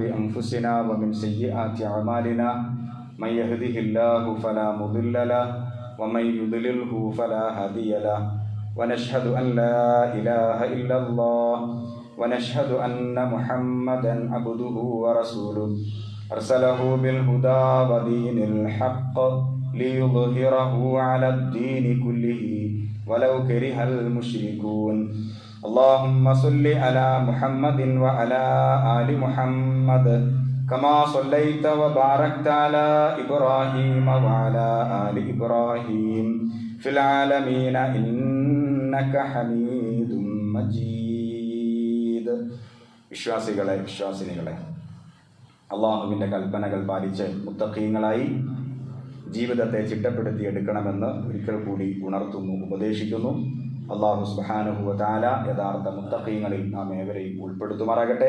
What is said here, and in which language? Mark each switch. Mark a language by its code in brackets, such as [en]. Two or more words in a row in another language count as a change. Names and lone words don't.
[ar] أنفسنا ومن سيئات أعمالنا من يهده الله فلا مضل له ومن يضلل فلا هادي له ونشهد أن لا إله إلا الله ونشهد أن محمدا عبده ورسوله أرسله بالهدى ودين الحق ليظهره على الدين كله ولو كره المشركون. اللهم صل على محمد وعلى آل محمد كما صليت وباركت على إبراهيم وعلى آل إبراهيم في العالمين إنك حميد مجيد. [ml] വിശ്വാസികളെ, വിശ്വാസിനികളെ, അള്ളാഹുവിൻ്റെ കൽപ്പനകൾ പാലിച്ച് മുത്തഖീങ്ങളായി ജീവിതത്തെ ചിട്ടപ്പെടുത്തിയെടുക്കണമെന്ന് ഒരിക്കൽ കൂടി ഉണർത്തുന്നു, ഉപദേശിക്കുന്നു. [ar] الله سبحانه وتعالى [ml] യഥാർത്ഥ മുത്തഖീങ്ങളിൽ നാം ഏവരെയും ഉൾപ്പെടുത്തുമാറാകട്ടെ.